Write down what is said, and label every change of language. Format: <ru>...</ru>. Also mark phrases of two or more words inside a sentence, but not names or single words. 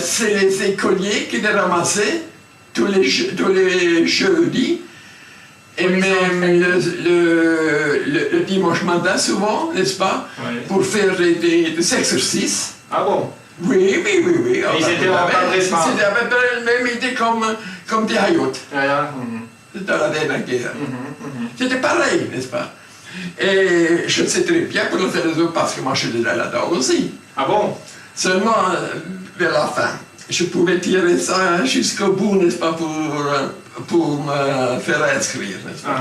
<fr>C'est les écoliers qui les ramassaient tous les jeudis et Pour les même entraîner. le dimanche matin souvent, n'est-ce pas, Oui. pour faire des exercices. Ah bon? Oui, oui, oui, oui. ils étaient encadrés par- C'était à peu près la même idée comme des hayotes</fr> <de>Ja, ja.</de> <fr>dans la dernière guerre. C'était pareil, n'est-ce pas? Et je sais très bien pour le faire les autres parce que moi je suis déjà là-dedans aussi. Ah bon? Seulement, vers la fin, je pouvais tirer ça jusqu'au bout, n'est-ce pas, pour me faire inscrire, n'est-ce pas?</fr>